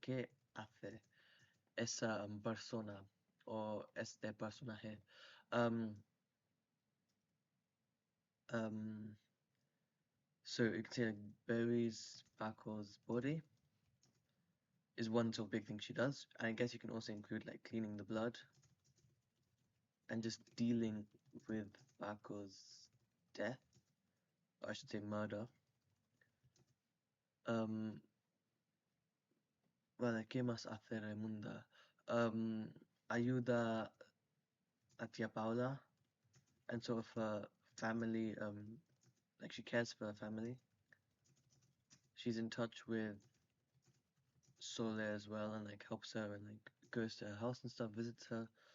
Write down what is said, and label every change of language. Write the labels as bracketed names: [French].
[Spanish] ¿Qué hace esa persona o este personaje? [English] So you can say like buries Paco's body is one sort of big thing she does. And I guess you can also include like cleaning the blood and just dealing with Paco's death, or I should say murder. [Spanish] Vale, ¿qué más hace Raimunda? Ayuda a Tia Paula [English] and sort of her family, like she cares for her family. She's in touch with Sole as well and like helps her and like goes to her house and stuff, visits her.